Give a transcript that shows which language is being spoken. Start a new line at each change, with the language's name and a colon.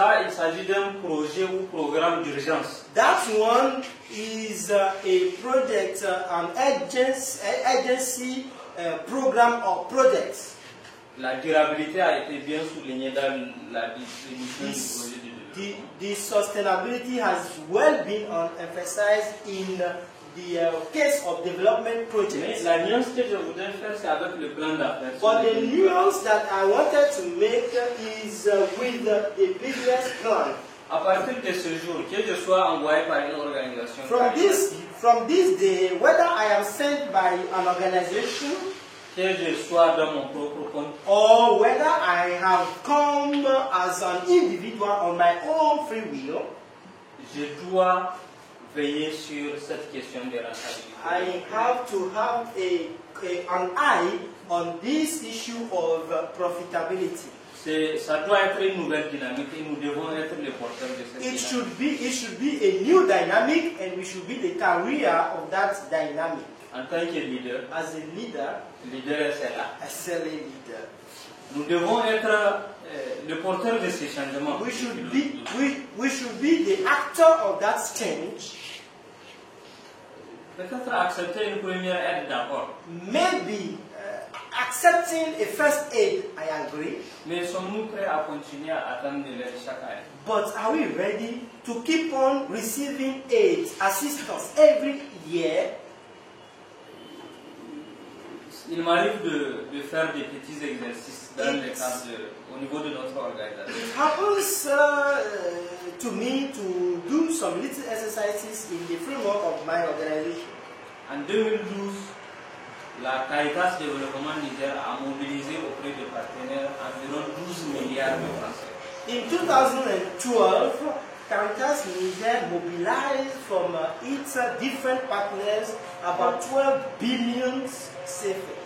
French: Ça, il s'agit d'un projet ou programme d'urgence.
English: That one is a project, an agency program or project.
French: La durabilité a été bien soulignée dans la définition du projet de développement.
English: The sustainability has well been emphasized in the case of development projects.
French: La nuance que je voudrais faire, c'est avec le plan d'affaires.
English: But the nuance that I wanted to make is with the business plan.
French: À partir de ce jour, que je sois envoyé par une organisation.
English: From this day, whether I am sent by an organization,
French: que je sois dans mon propre compte,
English: or whether I have come as an individual on my own free will,
French: je dois veiller sur cette question de rentabilité.
English: I have to have an eye on this issue of profitability.
French: Ça doit être une nouvelle dynamique et nous devons être les porteurs de cette dynamique.
English: It should be a new dynamic, and we should be the carrier of that dynamic.
French: En tant que leader,
English: as a leader,
French: SLA leader, nous devons être le porteur de ces changements.
English: We should be the actor of that change.
French: Peut-être accepter une première aide d'abord.
English: Maybe accepting a first aid, I agree.
French: Mais sommes-nous prêts à continuer à attendre de l'aide chaque année?
English: But are we ready to keep on receiving aid, assistance every year?
French: Il m'arrive de faire des petits exercices dans le cadre au niveau de notre organisation.
English: It happens to me to do some little exercises in the framework of my organization.
French: En 2012, la Caritas Développement Niger a mobilisé auprès des partenaires environ 12 milliards de francs.
English: In 2012, Caritas Niger mobilized from its different partners about 12 billion CFA.